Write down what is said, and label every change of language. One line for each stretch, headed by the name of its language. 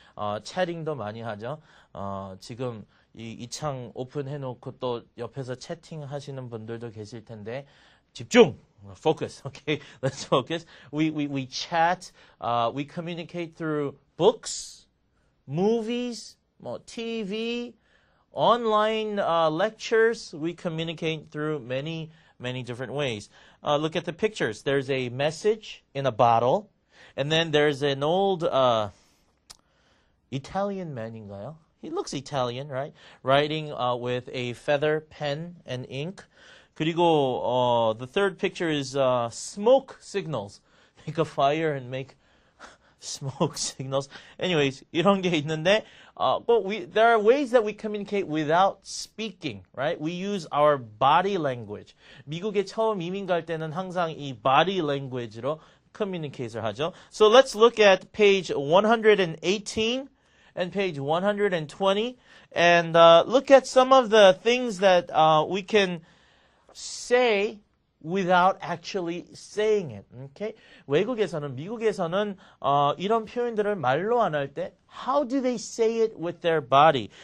Korean: chatting도 많이 하죠. 지금 이 창 오픈해놓고 또 옆에서 채팅하시는 분들도 계실 텐데 집중!
English: Focus. Okay, let's focus. We chat. We communicate through books, movies, TV, online lectures. We communicate through many different ways. Look at the pictures. There's a message in a bottle. And then there's an old Italian man인가요? He looks Italian, right? Writing with a feather pen and ink. 그리고 the third picture is smoke signals. Make a fire and make smoke signals. Anyways,
Korean: 이런 게 있는데
English: but there are ways that we communicate without speaking, right? We use our body language.
Korean: 미국에 처음 이민 갈 때는 항상 이 body language로 communicate을 하죠.
English: So let's look at page 118. And page 120, and look at some of the things that we can say without actually saying it. Okay?
Korean: 외국에서는, 미국에서는 이런 표현들을 말로 안 할 때
English: how do they say it with their body?